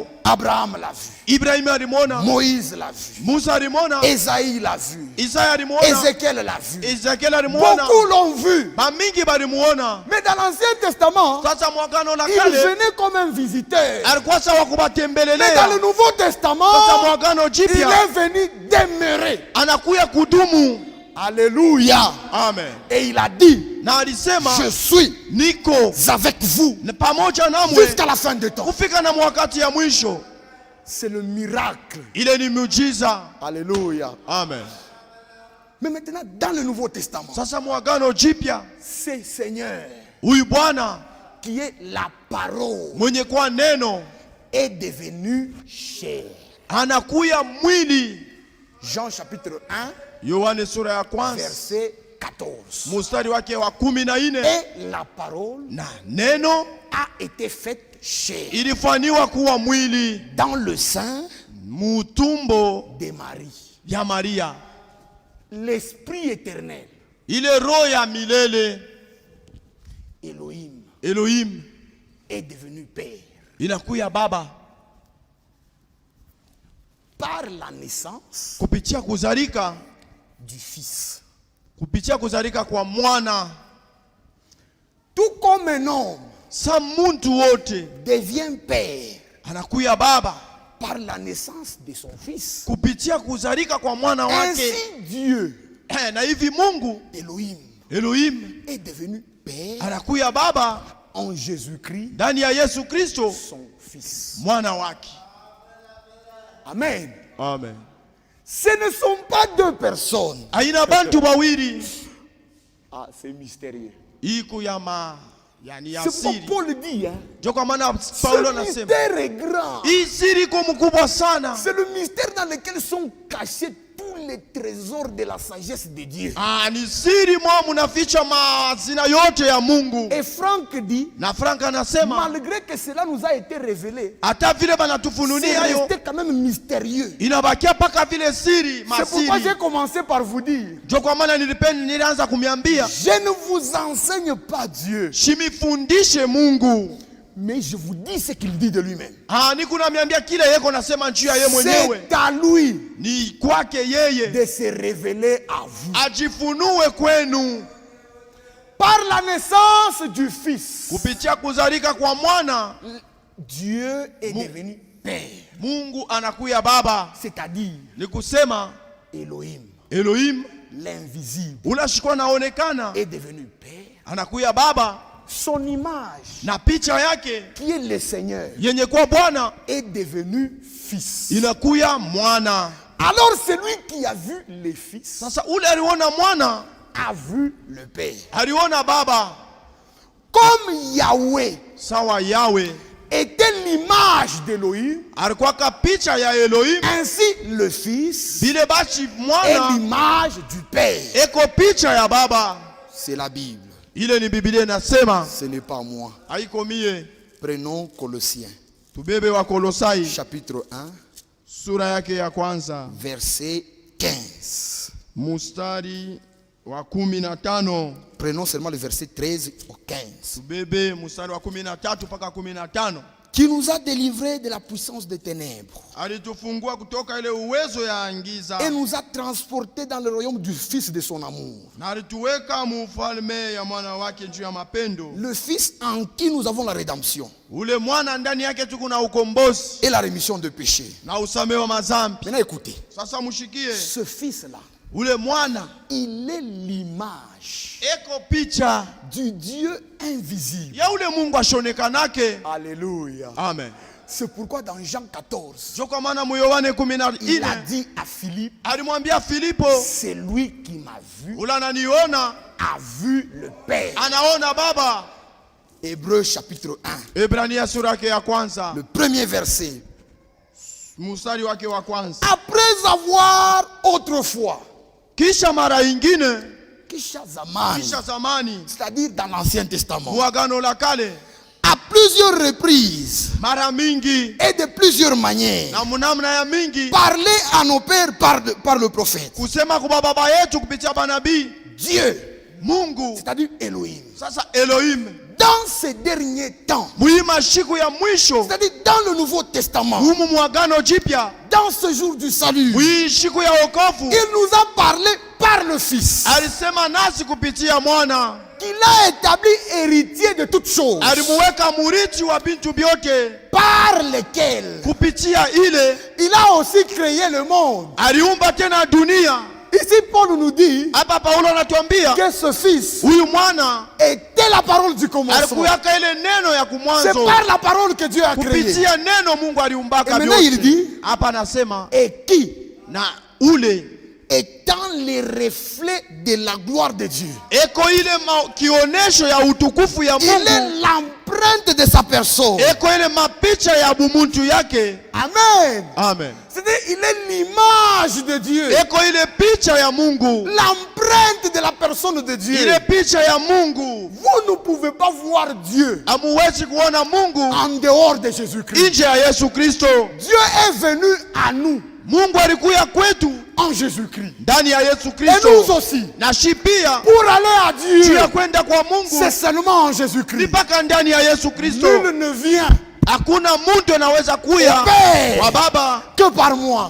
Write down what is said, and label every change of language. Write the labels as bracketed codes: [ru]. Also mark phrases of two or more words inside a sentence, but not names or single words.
[fr] Abraham l'a vu, [sw] Ibrahim alimwona, [fr] Moïse l'a vu, [sw] Musa alimwona, [fr] Esaïe l'a vu, [sw] Isaya alimwona, [fr] Ézéchiel l'a vu. [sw] Ezekiel alimwona. [fr] Beaucoup l'ont vu. [sw] Bamingi balimuona. [fr] Mais dans l'Ancien Testament, [sw] Sasa mwagano la [fr] il [sw] kale [fr] venait comme un visiteur. [sw] alikuwa sawa [fr] Mais dans [sw] kubatembelelea. [fr] le Nouveau [sw] Sasa [fr] Testament, [sw] mwagano [fr] il [sw] jipya [fr] est venu demeurer. [sw] anakuya kudumu. [fr] Alléluia. [sw] Amen. [fr] Et il a dit, [sw] Na alisema [fr] je suis [sw] niko [fr] avec vous [sw] na pamoja namwe [fr] jusqu'à la fin de temps. [sw] kufika na wakati ya mwisho. [fr] C'est le miracle. [sw] Ile ni muujiza. [fr] Alléluia. [sw] Amen. [fr] Mais maintenant, dans le Nouveau Testament, [sw] Sasa mwagano jipya, [fr] c'est Seigneur [sw] huyu Bwana [fr] qui est la parole [sw] mwenye kwa neno [fr] est devenu chair. [sw] anakuya mwili. [fr] Jean chapitre 1, [sw] Yohane sura ya kwanza [fr] verset 14. [sw] mstari wake wa 14. [fr] Et la parole [sw] Na neno [fr] a été faite chair [sw] ilifanywa kuwa mwili [fr] dans le sein [sw] mutumbo [fr] de Marie. [sw] ya Maria. [fr] L'Esprit éternel, [sw] Ile roho ya milele [fr] Elohim, [sw] Elohim [fr] est devenu Père. [sw] inakuya baba [fr] Par la naissance [sw] kupitia kuzalika, [fr] du Fils. [sw] kupitia kuzalika kwa mwana. [fr] Tout comme un homme [sw] Sa muntu wote [fr] devient Père [sw] anakuya baba [fr] par la naissance de son Fils, [sw] kupitia kuzalika kwa mwana wake. [fr] ainsi Dieu, [sw] Na hivi Mungu [fr] Elohim, [sw] Elohim [fr] est devenu Père [sw] anakuya baba [fr] en Jésus-Christ, [sw] ndani ya Yesu Kristo [fr] son Fils. [sw] mwana wake. [fr] Amen. [sw] Amen. [fr] Ce ne sont pas deux personnes. [sw] Aina bantu wawili [fr] Ah, c'est mystérieux. [sw] iku ya yani ya [fr] C'est pourquoi [sw] siri. [fr] Paul dit, hein, [sw] Ndio kwa maana Paulo [fr] ce [sw] anasema [fr] mystère est grand. [sw] hii siri iko mkubwa sana. [fr] C'est le mystère dans lequel sont cachés tous les trésors de la sagesse de Dieu. [sw] Ni siri mwa munaficha mazina yote ya Mungu. [fr] Et Franck dit, [sw] Na Frank anasema [fr] malgré que cela nous a été révélé, [sw] hata vile [fr] c'est [sw] banatufunulia hayo [fr] resté quand même mystérieux. [sw] inabakia paka vile siri [fr] C'est pourquoi [sw] masiri. [fr] j'ai commencé par vous dire, [sw] Ndio kwa maana nilianza kumiambia [fr] je ne vous enseigne pas Dieu, [sw] shimifundishe Mungu. [fr] mais je vous dis ce qu'il dit de lui-même. [sw] Niko namiambia kile yeko nasema njia yeye mwenyewe. [fr] C'est à lui [sw] Ni kwake yeye [fr] de se révéler à vous. [sw] ajifunue kwenu [fr] Par la naissance du Fils, [sw] kupitia kuzalika kwa mwana. [fr] Dieu est devenu Père, [sw] Mungu anakuya baba, [fr] c'est-à-dire [sw] ni kusema [fr] Elohim, [sw] Elohim [fr] l'invisible, [sw] unashikwa naonekana [fr] est devenu Père. [sw] anakuya baba, [fr] Son image, [sw] na picha yake [fr] qui est le Seigneur, [sw] yenye kwa Bwana [fr] est devenu Fils. [sw] inakuya mwana. [fr] Alors celui qui a vu le Fils [sw] Sasa ule aliona mwana [fr] a vu le Père. [sw] aliona baba. [fr] Comme Yahweh [sw] Sawa Yawe [fr] était l'image d'Elohim, [sw] alikuwa ka picha ya Elohim, [fr] ainsi le Fils [sw] vile bachi [fr] est [sw] mwana [fr] l'image du Père. [sw] eko picha ya baba. [fr] C'est la Bible, [sw] Ile ni Biblia inasema, [fr] ce n'est pas moi. [sw] haiko mie. [fr] Prenons Colossiens, [sw] Tubebe wa Kolosai [fr] chapitre 1, [sw] sura yake ya kwanza [fr] verset 15. [sw] mustari wa 15. [fr] Prenons seulement le verset 13 au 15. [sw] Tubebe mustari wa 13 mpaka 15. [fr] Qui nous a délivrés de la puissance des ténèbres [sw] Alitufungua kutoka ile uwezo ya [fr] et [sw] ngiza [fr] nous a transportés dans le royaume du Fils de son amour. [sw] na alituweka mufalme ya mwana wake juu ya mapendo. [fr] Le Fils en qui nous avons la rédemption [sw] Ule mwana ndani yake tuko na ukombozi [fr] et la rémission de péchés. [sw] na usamehe wa mazambi. [fr] Maintenant écoutez, [sw] Sasa mushikie, [fr] ce Fils-là, [sw] ule mwana [fr] il est l'image [sw] eko picha [fr] du Dieu invisible. [sw] ya ule Mungu ashonekanake. [fr] Alléluia. [sw] Amen. [fr] C'est pourquoi dans Jean 14, [sw] Ndio kwa maana Yohane [fr] il a [sw] 14 [fr] dit à Philippe, [sw] alimwambia Filipo, [fr] c'est lui qui m'a vu, [sw] ule ananiona [fr] a vu le Père. [sw] anaona baba. [fr] Hébreux chapitre 1, [sw] Ebrania sura yake ya kwanza [fr] le premier verset. [sw] mstari wake wa kwanza. [fr] Après avoir autrefois, [sw] Kisha mara ingine, kisha zamani, [fr] c'est-à-dire dans l'Ancien Testament, [sw] Agano la Kale, [fr] à plusieurs reprises [sw] mara mingi [fr] et de plusieurs manières, [sw] na munamna ya mingi, [fr] parler à nos pères par le prophète. [sw] kusema kwa baba yetu kupitia manabii. [fr] Dieu, [sw] Mungu, [fr] c'est-à-dire Elohim, [sw] sasa Elohim, [fr] dans ces derniers temps, [sw] muima shiku ya mwisho, [fr] c'est-à-dire dans le Nouveau Testament, [sw] humu muagano jipya, [fr] dans ce jour du salut, [sw] mui shiku ya wokovu, [fr] il nous a parlé par le Fils, [sw] alisema nasi kupitia mwana, [fr] qu'il a établi héritier de toutes choses, [sw] alimuweka murithi wa bintu vyote, [fr] par lesquels [sw] kupitia ile [fr] il a aussi créé le monde. [sw] aliumba tena dunia. [fr] Ici, Paul nous dit [sw] Hapa Paulo anatuambia [fr] que ce Fils [sw] huyu mwana [fr] était la parole du commencement. [sw] alikuyaka ile neno ya [fr] C'est [sw] kumwanzo, [fr] par la parole que Dieu a créé. [sw] kupitia neno Mungu [fr] Et [sw] aliumbaka [fr] maintenant, il [sw] vyote. [fr] dit, [sw] Hapa anasema [fr] et qui, [sw] na ule [fr] étant les reflets de la gloire de Dieu, [sw] eko ile kionesho ya utukufu ya [fr] il est [sw] Mungu, [fr] l'empreinte de sa personne. [sw] eko ile mapicha ya bumuntu yake. [fr] Amen. [sw] Amen. [fr] C'est-à-dire, il est l'image de Dieu, [sw] Eko ile picha ya Mungu, [fr] l'empreinte de la personne de Dieu. [sw] ile picha ya Mungu. [fr] Vous ne pouvez pas voir Dieu [sw] Hamuwezi kuona Mungu [fr] en dehors de Jésus-Christ. [sw] nje ya Yesu Kristo. [fr] Dieu est venu à nous [sw] Mungu alikuya kwetu [fr] en Jésus-Christ. [sw] ndani ya Yesu [fr] Et nous [sw] Kristo, [fr] aussi, [sw] na shi pia [fr] pour aller à [sw] juu [fr] Dieu, [sw] ya kwenda kwa [fr] c'est [sw] Mungu [fr] seulement en [sw] ni [fr] Jésus-Christ. [sw] mpaka ndani ya Yesu Kristo. [fr] Nul ne vient [sw] Hakuna mtu anaweza [fr] au [sw] kuya [fr] Père [sw] kwa Baba [fr] que par moi.